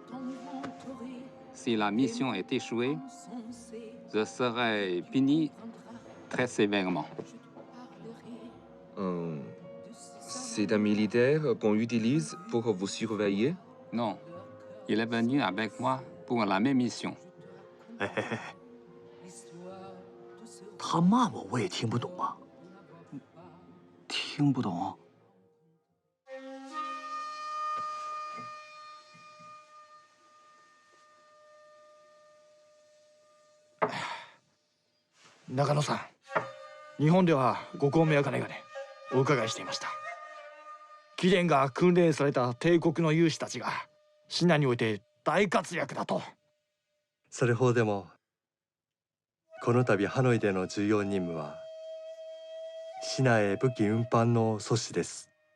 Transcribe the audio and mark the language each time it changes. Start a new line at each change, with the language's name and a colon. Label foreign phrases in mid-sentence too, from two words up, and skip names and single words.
French: Si la mission est échouée, je serai puni très sévèrement. C'est un militaire qu'on utilise pour vous surveiller? Non, il est venu avec moi pour la même mission.
Chinese: 他骂我也听不懂啊。听不懂。
Japanese: 中野さん、日本ではご公明あかねがねお伺いしていました。貴殿が訓練された帝国の勇士たちがシナにおいて大活躍だと。それほどでもこの度ハノイでの重要任務はシナへ武器運搬の阻止です。